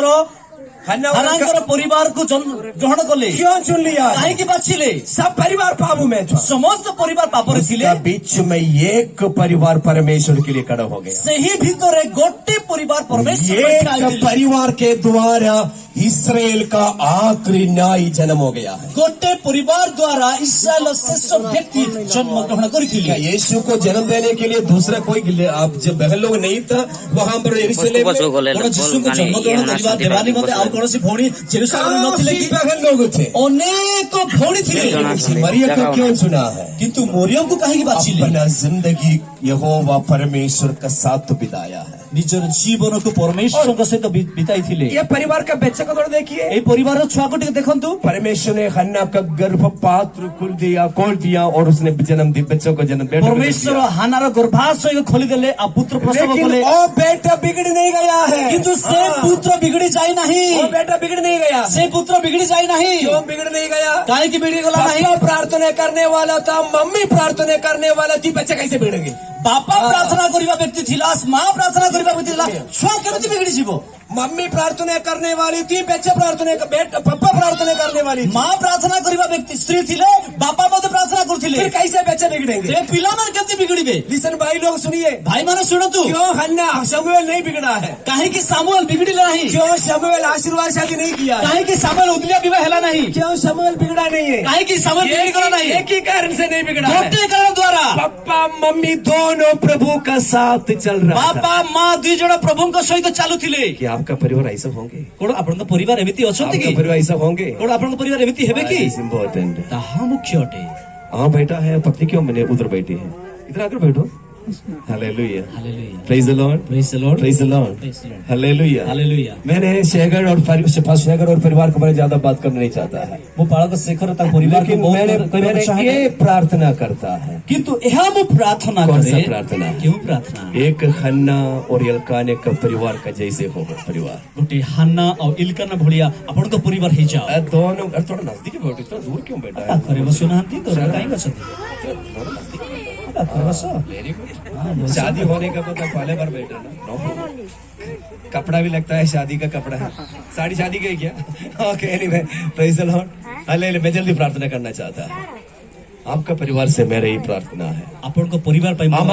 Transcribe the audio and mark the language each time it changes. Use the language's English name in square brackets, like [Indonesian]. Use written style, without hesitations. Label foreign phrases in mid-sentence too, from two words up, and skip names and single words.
[Hindi] हन्ना [Odia] ହାନାଙ୍କର ପରିବାରକୁ ଗ୍ରହଣ କଲେ। [Hindi] क्यों चुन लिया है? [Odia] କାହିଁକି ବାଛିଲେ? [Hindi] सब परिवार पापों में था, [Odia] ସମସ୍ତ ପରିବାର ପାପରେ ଥିଲେ। [Hindi] उसका बीच में एक परिवार परमेश्वर के लिए खड़ा हो गया। [Odia] ସେହି ଭିତରେ ଗୋଟେ ପରିବାର ପରମେଶ୍ୱର ପାଇଁ ଠିଆ [Hindi] एक [Odia] ହୋଇଥିଲେ। [Hindi] परिवार के द्वारा इसराइल का आखिरी न्याय जन्म हो गया है। [Odia] ଗୋଟେ ପରିବାର ଦ୍ୱାରା ଇସ୍ରାଏଲର ଶେଷ ବ୍ୟକ୍ତି ଜନ୍ମ ଗ୍ରହଣ [Hindi] क्या [Odia] କରିଥିଲେ। [Hindi] यीशु को जन्म देने के लिए दूसरा कोई आप जब बहन लोग नहीं था वहां पर यरूशलेम में [Odia] କଣ ଯୀଶୁଙ୍କୁ ଜନ୍ମ ଗ୍ରହଣ କରିବା ଦେବା ନିମନ୍ତେ ଆଉ କୌଣସି ଭଉଣୀ ଜେରୁସାଲେମରେ ନଥିଲେ [Hindi] काफी [Odia] କି? [Hindi] बहन लोग थे, [Odia] ଅନେକ ଭଉଣୀ ଥିଲେ। [Hindi] मरियम को क्यों चुना है? [Odia] କିନ୍ତୁ ମରିୟମକୁ କାହିଁକି ବାଛିଲେ? [Hindi] अपना जिंदगी यहोवा परमेश्वर का साथ बिताया है। [Odia] ନିଜର ଜୀବନକୁ ପରମେଶ୍ୱରଙ୍କ ସହିତ ବିତାଇଥିଲେ। [Hindi] ये परिवार का बच्चे को थोड़ा देखिए। [Odia] ଏଇ ପରିବାରର ଛୁଆକୁ ଟିକେ ଦେଖନ୍ତୁ। [Hindi] परमेश्वर ने हन्ना का गर्भपात्र खोल दिया और उसने जन्म दी, बच्चों को जन्म बेटे को दे [Odia] ପରମେଶ୍ୱର [Hindi] दिया। [Odia] ହାନାର ଗର୍ଭାଶୟକୁ ଖୋଲିଦେଲେ ଆଉ ପୁତ୍ର ପ୍ରସବ [Hindi] लेकिन [Odia] କଲେ। [Hindi] वो बेटा बिगड़ नहीं गया है, [Odia] କିନ୍ତୁ ସେ ପୁତ୍ର ବିଗିଡି ଯାଇନାହିଁ। [Hindi] वो बेटा बिगड़ नहीं गया। [Odia] ସେ ପୁତ୍ର ବିଗିଡି ଯାଇନାହିଁ। [Hindi] क्यों बिगड़ नहीं गया? [Odia] କାହିଁକି ବିଗିଡିଗଲା ନାହିଁ? [Hindi] पापा प्रार्थना करने वाला था, मम्मी प्रार्थना करने वाला थी, बच्चे कैसे बिगड़ेंगे? [Odia] ବାପା ପ୍ରାର୍ଥନା କରିବା ବ୍ୟକ୍ତି ଥିଲା, ମା ପ୍ରାର୍ଥନା କରିବା ବ୍ୟକ୍ତି ଥିଲା, ଛୁଆ କେମିତି ବିଗିଡି ଯିବ? [Hindi] मम्मी प्रार्थना करने वाली थी, बच्चे पापा प्रार्थना करने वाली थी, [Odia] ମା ପ୍ରାର୍ଥନା କରିବା ବ୍ୟକ୍ତି ସ୍ତ୍ରୀ ଥିଲେ, ବାପା ମଧ୍ୟ ପ୍ରାର୍ଥନା କରୁଥିଲେ। [Hindi] फिर कैसे बच्चे बिगड़ेंगे? [Odia] ସେ ପିଲାମାନେ କେମିତି ବିଗିଡିବେ? [Hindi] लिसन भाई लोग सुनिए, [Odia] ଭାଇମାନେ ଶୁଣନ୍ତୁ। [Hindi] क्यों हन्ना शमूएल नहीं बिगड़ा है? [Odia] କାହିଁକି ସାମୁଏଲ ବିଗିଡିଲା ନାହିଁ? [Hindi] क्यों शमूएल आशीर्वाद शादी नहीं किया है? [Odia] କାହିଁକି ସାମୁଏଲ ଉଦଲିଆ ବିବାହ ହେଲା ନାହିଁ? [Hindi] क्यों शमूएल बिगड़ा नहीं है? [Odia] କାହିଁକି ସାମୁଏଲ ବିଗିଡିଗଲା ନାହିଁ? [Hindi] एक ही कारण से नहीं बिगड़ा है। [Odia] ଗୋଟେ କାରଣ ଦ୍ୱାରା [Hindi] पापा मम्मी दोनों प्रभु का साथ चल रहा था। [Odia] ବାପା ମା ଦୁଇ ଜଣ ପ୍ରଭୁଙ୍କ ସହିତ ଚାଲୁଥିଲେ। [Hindi] कि आपका परिवार ऐसा होंगे, [Odia] କଣ ଆପଣଙ୍କ ପରିବାର ଏମିତି ଅଛନ୍ତି [Hindi] आपका [Odia] କି? [Hindi] परिवार ऐसा होंगे। [Odia] କଣ ଆପଣଙ୍କ ପରିବାର ଏମିତି ହେବେ କି? [Hindi] इम्पोर्टेंट। [Odia] ତାହା ମୁଖ୍ୟ ଅଟେ। [Hindi] हाँ बेटा है, पत्नी क्यों मैंने उधर बैठी है, इधर आकर बैठो। हालेलुया, हालेलुया, [English] praise the Lord, praise the Lord, praise the Lord, praise the Lord, [Hindi] हालेलुया। हालेलुया। मैंने शेखर और परिवार के बारे में ज्यादा बात करना नहीं चाहता है, [Odia] ମୁଁ ବାଳକ ଶେଖର ତାଙ୍କ ପରିବାରକୁ [Hindi] लेकिन [Odia] ବହୁତ [Hindi] मैंने [Odia] କହିବାକୁ ଚାହେଁ [Hindi] ये प्रार्थना करता है। [Odia] କିନ୍ତୁ ଏହା ମୁଁ ପ୍ରାର୍ଥନା [Hindi] कौन [Odia] କରେ। [Hindi] सा प्रार्थना? [Odia] କେଉଁ ପ୍ରାର୍ଥନା? [Hindi] एक हन्ना और एल्काने का परिवार का जैसे हो परिवार। [Odia] ଗୋଟେ ହାନା ଆଉ ଇଲକାନା ଭଳିଆ ଆପଣଙ୍କ ପରିବାର ହେଇଯାଅ। [Hindi] दोनों थोड़ा नजदीक बैठो, इतना दूर क्यों बैठा है? [Odia] ପାଖରେ ବସୁନାହାନ୍ତି ତ କାହିଁକି ଅଛନ୍ତି? ପାଖରେ ବସ। [English] very good. [Hindi] शादी होने का पता पहले बार बैठा ना, [English] no problem. [Hindi] कपड़ा भी लगता है शादी का कपड़ा है, साड़ी शादी का ही क्या? [English] OK, anyway, praise the Lord, [Hindi] हालेलुया। मैं जल्दी प्रार्थना करना चाहता हूँ। आपका परिवार से मेरा यही प्रार्थना है, [Odia] ଆପଣଙ୍କ ପରିବାର ପାଇଁ ମୋର